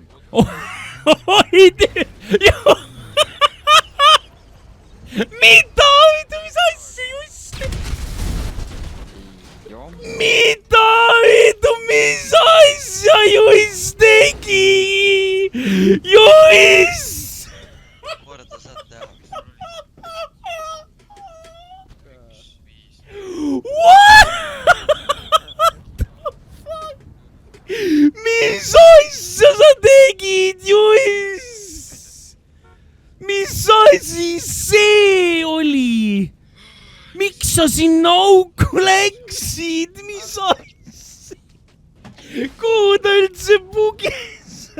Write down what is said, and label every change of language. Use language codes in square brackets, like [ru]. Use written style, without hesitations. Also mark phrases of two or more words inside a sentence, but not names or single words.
[et] Oi, mida, mis asja just? Mida, mis asja just tegi? Juhis! Korda saad teha. [en] What the fuck? [et] Mis asja sa tegid, Juhis? Mis asi see oli? Miks sa sinna auku läksid? Mis asja? Kuhu ta üldse pugis?